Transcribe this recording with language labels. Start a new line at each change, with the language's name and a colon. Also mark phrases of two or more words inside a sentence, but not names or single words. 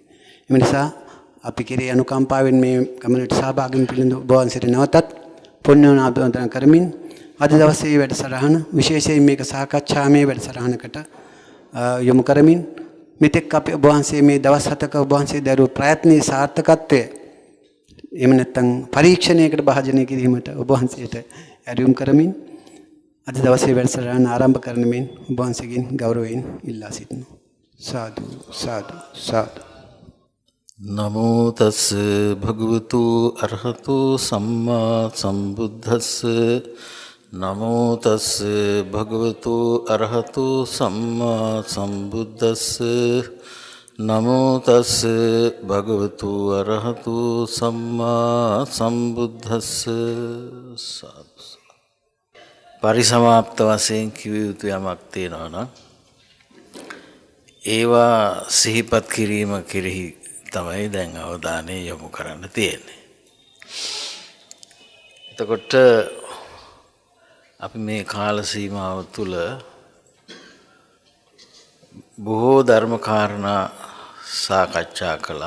Sinhala: එම නිසා අපි කෙරේ අනුකම්පාවෙන් මේ ගමනට සහභාගී වෙන්න ඔබ වහන්සේට නැවතත් පුණ්‍යානුමෝදනා කරමින් අද දවසේ වැඩසටහන විශේෂයෙන් මේක සාකච්ඡාමය වැඩසටහනකට යොමු කරමින් මෙතෙක් අපි ඔබ වහන්සේ මේ දවස් 7ක ඔබ වහන්සේ දරුව ප්‍රයත්නයේ සාර්ථකත්වය එහෙම නැත්නම් පරීක්ෂණයකට භාජනය කිරීමට ඔබ වහන්සේට ඇරයුම් කරමින් අද දවසේ වැඩසටහන ආරම්භ කරන මෙන් ඔබ වහන්සේගෙන් ගෞරවයෙන් ඉල්ලා සිටිනවා. සාදු සාදු සාදු.
Pali: නමෝ තස් භගවතු අරහතු සම්මා සම්බුද්දස්ස නමෝ තස් භගවතු අරහතු සම්මා සම්බුද්දස්ස නමෝ තස් භගවතු අරහතු සම්මා සම්බුද්දස්ස
Sinhala: පරිසමාප්ත වශයෙන් කිව යුතු යමක් තියෙනවා නම් ඒවා සිහිපත් කිරීම කෙරෙහි තමයි දැන් අවධානය යොමු කරන්න තියෙන්නේ. එතකොට අපි මේ කාල සීමාව තුළ බොහෝ ධර්ම කාරණා සාකච්ඡා කළා.